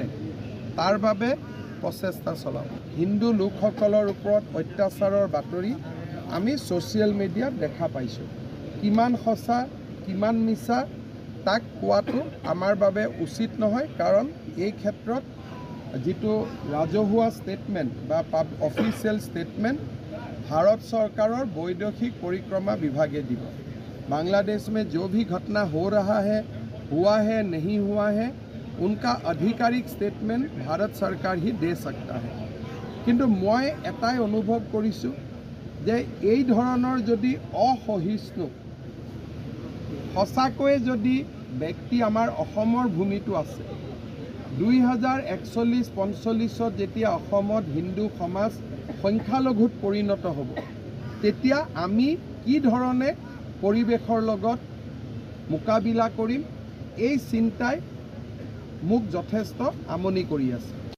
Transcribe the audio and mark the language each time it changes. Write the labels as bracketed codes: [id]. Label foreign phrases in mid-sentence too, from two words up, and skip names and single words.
[as] তাৰ বাবে প্ৰচেষ্টা চলাব হিন্দু লোকসকলৰ ওপৰত অত্যাচাৰৰ বাতৰি আমি ছ'চিয়েল মিডিয়াত দেখা পাইছোঁ কিমান সঁচা কিমান মিছা তাক কোৱাটো আমাৰ বাবে উচিত নহয় কাৰণ এই ক্ষেত্ৰত যিটো ৰাজহুৱা ষ্টেটমেণ্ট বা অফিচিয়েল ষ্টেটমেণ্ট ভাৰত চৰকাৰৰ বৈদেশিক পৰিক্ৰমা বিভাগে দিব [hi] बांग्लादेश में जो भी घटना हो रहा है हुआ है नहीं हुआ है उनका आधिकारिक स्टेटमेंट भारत सरकार ही दे सकता है किंतु मैं [as] এটাই অনুভৱ কৰিছু যে এই ধৰণৰ যদি অসহিষ্ণু সঁচাকৈ যদি ব্যক্তি আমাৰ অসমৰ ভূমিটো আছে 2041-45 যেতিয়া অসমত হিন্দু সমাজ সংখ্যালঘুত পৰিণত হ'ব তেতিয়া আমি কি ধৰণে পৰিবেশৰ লগত মোকাবিলা কৰিম এই চিন্তাই মোক যথেষ্ট আমনি কৰি আছে